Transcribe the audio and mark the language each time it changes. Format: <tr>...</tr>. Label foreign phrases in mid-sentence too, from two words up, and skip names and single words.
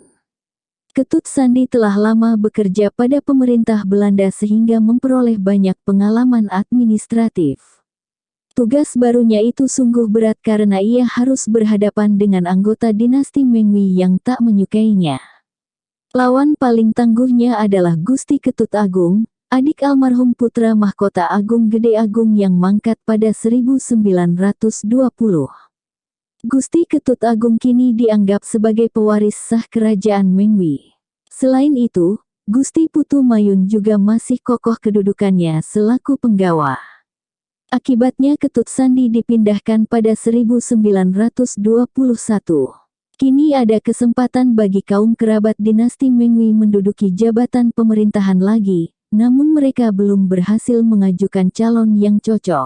<id>Ketut Sandi telah lama bekerja pada pemerintah Belanda sehingga memperoleh banyak pengalaman administratif. Tugas barunya itu sungguh berat karena ia harus berhadapan dengan anggota dinasti Mengwi yang tak menyukainya. Lawan paling tangguhnya adalah Gusti Ketut Agung, adik almarhum putra mahkota Agung Gede Agung yang mangkat pada 1920. Gusti Ketut Agung kini dianggap sebagai pewaris sah kerajaan Mengwi. Selain itu, Gusti Putu Mayun juga masih kokoh kedudukannya selaku penggawa. Akibatnya Ketut Sandi dipindahkan pada 1921. Kini ada kesempatan bagi kaum kerabat dinasti Mengwi menduduki jabatan pemerintahan lagi, namun mereka belum berhasil mengajukan calon yang cocok.</id>